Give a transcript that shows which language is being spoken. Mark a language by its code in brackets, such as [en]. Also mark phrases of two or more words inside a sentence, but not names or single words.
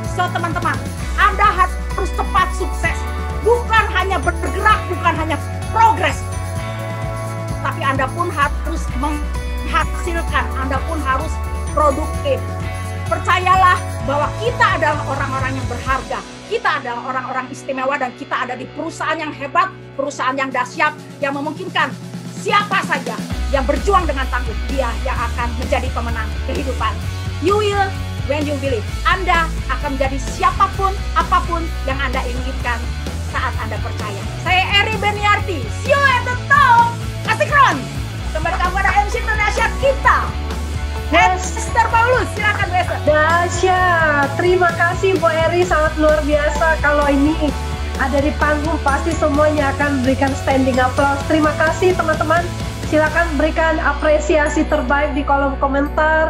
[id] So teman-teman, Anda harus cepat sukses. Bukan hanya bergerak, bukan hanya progres, tapi Anda pun harus menghasilkan, Anda pun harus produktif. Percayalah bahwa kita adalah orang-orang yang berharga. Kita adalah orang-orang istimewa dan kita ada di perusahaan yang hebat, perusahaan yang dahsyat, yang memungkinkan siapa saja yang berjuang dengan tangguh, dia yang akan menjadi pemenang kehidupan. [en] You will when you believe. [id] Anda akan menjadi siapapun, apapun yang Anda inginkan saat Anda percaya. [en] Saya Eri Beniarti. See you at the top. [id] Kasih kron. Kembali kepada MC Indonesia kita. Esther Paulus, silakan Bu Esther. Dahsyat, terima kasih Bu Eri, sangat luar biasa. Kalau ini ada di panggung pasti semuanya akan berikan [en] standing applause. [id] Terima kasih teman-teman, silakan berikan apresiasi terbaik di kolom komentar.